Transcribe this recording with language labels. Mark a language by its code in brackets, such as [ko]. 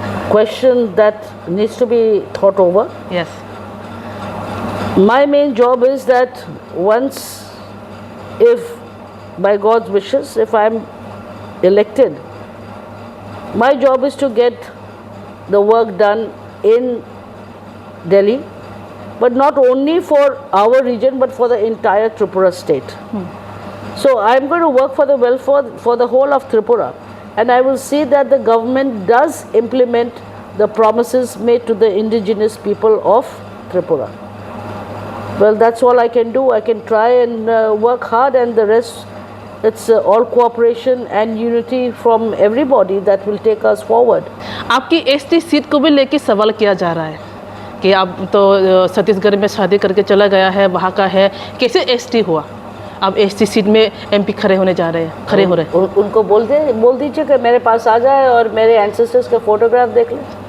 [en] Question that needs to be thought over. Yes, My main job is that once, if by God's wishes, if I'm elected, my job is to get the work done in Delhi, but not only for our region but for the entire Tripura state. So I'm going to work for the welfare for the whole of Tripura, and I will see that the government does implement the promises made to the indigenous people of Tripura. Well, that's all I can do. I can try and work hard, and the rest, it's all cooperation and unity from everybody that will take us forward. [hi] आपकी ST seat को भी लेके सवाल किया जा रहा है कि आप तो छत्तीसगढ़ में शादी करके चला गया है, वहाँ का है, कैसे एसटी हुआ? अब एसटी सीट में एमपी खड़े होने जा रहे हैं, खड़े हो रहे हैं। उनको बोल दीजिए कि मेरे पास आ जाए और मेरे एंसेस्टर्स का फोटोग्राफ देख लें